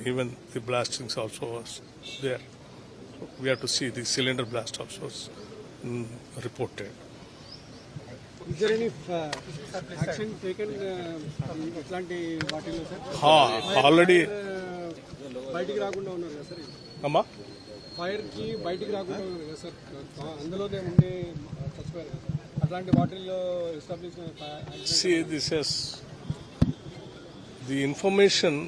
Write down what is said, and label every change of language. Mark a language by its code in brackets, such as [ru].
[en] Even the blastings also was there. So we have to see the cylinder blast also was reported. Is there any action taken [te] ఇట్లాంటి వాటిల్లో sir [en] Already, [te] బయటికి రాకుండా ఉన్నారు కదా sir Amma? Fire కి బయటికి రాకుండా ఉన్నారు కదా సార్ అందులోనే ఉండే చచ్చిపోయారు కదా సార్ అట్లాంటి వాటిల్లో establishment [en] See, this is the information.